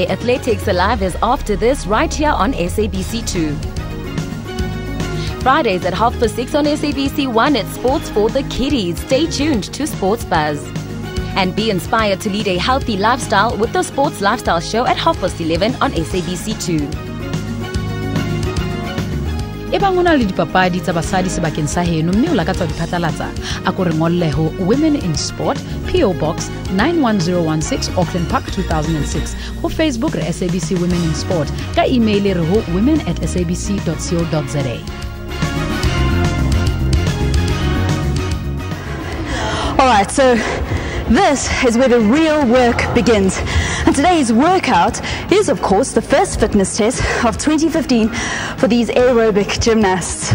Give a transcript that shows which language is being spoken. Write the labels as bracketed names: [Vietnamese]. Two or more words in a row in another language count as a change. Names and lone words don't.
[English] Athletics Alive is after this right here on SABC2. Fridays at 6:30 on SABC1, it's Sports for the Kiddies. Stay tuned to Sports Buzz. And be inspired to lead a healthy lifestyle with the Sports Lifestyle Show at 11:30 on SABC2. [Southern Sotho] Ebang o na le dipapadi tsa basadi sebakeng sa heno mme o lakatsa ho diphatlalatsa a ko re ngolle ho Women in Sport, PO Box 91016, Auckland Park 2006, ho Facebook re SABC Women in Sport, ka email re ho women@sabc.co.za. [English] All right, so this is where the real work begins. And today's workout is, of course, the first fitness test of 2015 for these aerobic gymnasts.